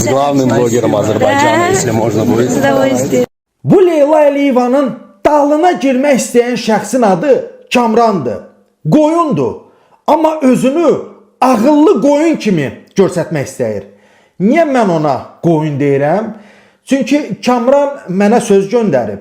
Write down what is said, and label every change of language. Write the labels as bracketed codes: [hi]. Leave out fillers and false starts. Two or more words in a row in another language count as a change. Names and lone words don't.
[ru] главным блогером Азərbaycana, если можно будет. С удовольствием. [az] Bu Leyla Əliyevanın dalına girmək istəyən şəxsin adı Kamrandır. Qoyundur. Amma özünü ağıllı qoyun kimi göstərmək istəyir. Niyə mən ona qoyun deyirəm? Çünki Kamran mənə söz göndərib.